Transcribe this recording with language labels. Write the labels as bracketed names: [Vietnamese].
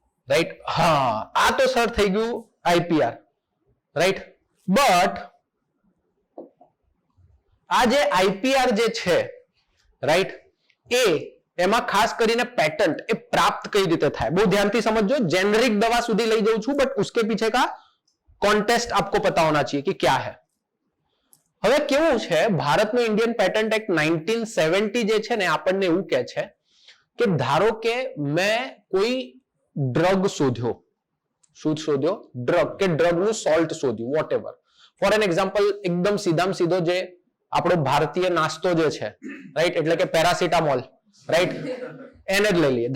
[Gujarati] Right? હા, આ તો સર થઈ ગયું આઈપીઆર, રાઈટ? બટ આ જે આઈપીઆર જે છે, રાઈટ, એમાં ખાસ કરીને પેટન્ટ એ પ્રાપ્ત કઈ રીતે થાય? બહુ ધ્યાનથી સમજો. [Hindi] जेनरिक दवा [Gujarati] સુધી લઈ જાઉં છું, [Hindi] બટ उसके पीछे का कॉन्टेक्स्ट आपको पता होना चाहिए कि क्या है. [Gujarati] હવે કેવું છે, ભારતનો ઇન્ડિયન પેટન્ટ એક્ટ 1970 જે છે ને આપણને એવું કહે છે કે ધારો કે મેં કોઈ ડ્રગ શોધ્યો, શું શોધ્યો? ડ્રગ, કે ડ્રગનું સોલ્ટ શોધ્યું, vote ever. Four an example, એકદમ સીધામાં સીધો જે આપણો ભારતીય નાસ્તો જે છે, રાઈટ, એટલે કે પેરાસિટામોલ, રાઈટ, એને જ લઈ લઈએ.